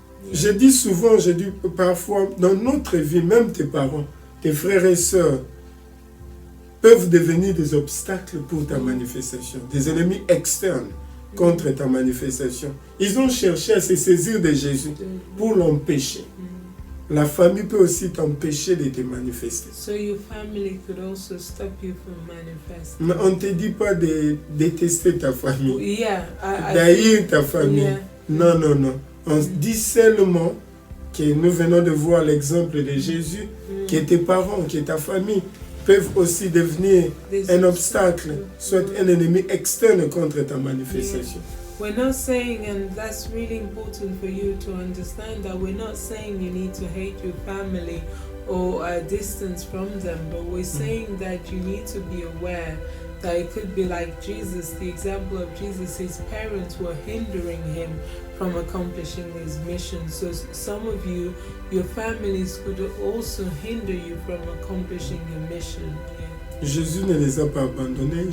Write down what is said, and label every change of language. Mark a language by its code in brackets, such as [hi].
[fr] Je dis souvent, je dis parfois, dans notre vie, même tes parents, tes frères et sœurs, peuvent devenir des obstacles pour ta manifestation, des ennemis externes contre ta manifestation. Ils ont cherché à se saisir de Jésus pour l'empêcher. La famille peut aussi t'empêcher de te manifester. [en] So your family could also stop you from manifesting. [fr] Mais on ne te dit pas de détester ta famille, [en] Yeah, [fr] d'haïr ta famille. [en] Yeah. [fr] Non, non, non. On dit seulement que nous venons de voir l'exemple de Jésus, que tes parents, que ta famille peuvent aussi devenir un obstacle, soit un ennemi externe contre ta manifestation. [en] We're not saying, and that's really important for you to understand, that we're not saying you need to hate your family or distance from them, but we're saying that you need to be aware that it could be like Jesus, the example of Jesus. His parents were hindering him from accomplishing his mission. So some of you, your families could also hinder you from accomplishing your mission. [fr] Jésus ne les a pas abandonnés.